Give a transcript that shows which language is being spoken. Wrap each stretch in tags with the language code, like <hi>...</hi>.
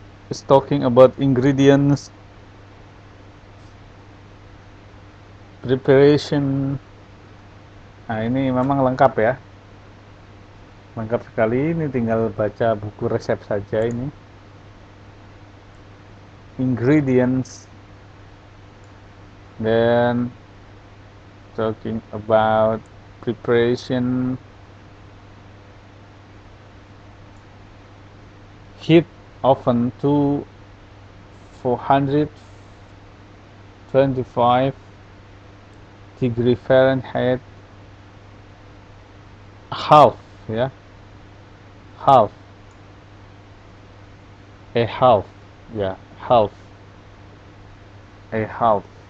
<en>It's talking about ingredients, preparation.</en> <id>Nah, ini memang lengkap ya. Lengkap sekali, ini tinggal baca buku resep saja ini.</id> <en>Ingredients. Then talking about preparation, heat oven to 425 degree Fahrenheit, half ya, half, a half ya, half, a half.</en>